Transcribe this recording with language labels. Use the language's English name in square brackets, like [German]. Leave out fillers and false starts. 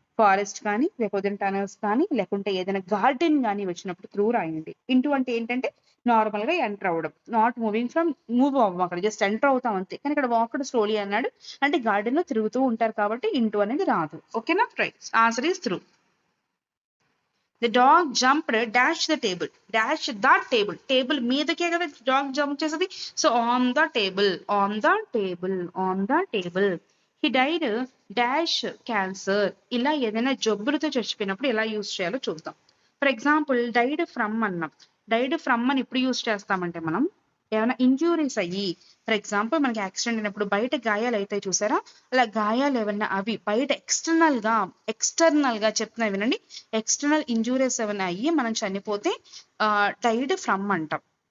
[Telugu] Forest కానీ, లేకపోతే tunnels కానీ, లేకుంటే ఏదైనా గార్డెన్ కానీ వచ్చినప్పుడు త్రూ రాయండి. ఇంటూ అంటే ఏంటంటే నార్మల్ గా ఎంటర్ అవ్వడం, [English] not moving from move [Telugu] అవ్వం, అక్కడ జస్ట్ ఎంటర్ అవుతాం అంతే. కానీ ఇక్కడ వాక్డ్ స్లోలీ అన్నాడు అంటే గార్డెన్ లో తిరుగుతూ ఉంటారు కాబట్టి ఇంటూ అనేది రాదు. ఓకేనా? [English] Right. Answer is through. The dog jumped dash the table. Dash the table. [Telugu] Table మీదకే కదా డాగ్ జంప్ చేసేది. [English] so on the table, [Telugu] on the table, on the table. [English] He died dash cancer. [Telugu] ఇలా ఏదైనా జబ్బులతో చచ్చిపోయినప్పుడు ఎలా యూజ్ చేయాలో చూద్దాం. For example died from అన్నాం. డైడ్ ఫ్రమ్ అని ఎప్పుడు యూజ్ చేస్తామంటే మనం ఏమైనా ఇంజ్యూరీస్ అయ్యి, ఫర్ ఎగ్జాంపుల్ మనకి యాక్సిడెంట్ అయినప్పుడు బయట గాయాలు అవుతాయి చూసారా, అలా గాయాలు ఏమన్నా అవి బయట ఎక్స్టర్నల్ గా చెప్తున్నా వినండి, ఎక్స్టర్నల్ ఇంజూరీస్ ఏమైనా అయ్యి మనం చనిపోతే డైడ్ ఫ్రమ్ అంటాం.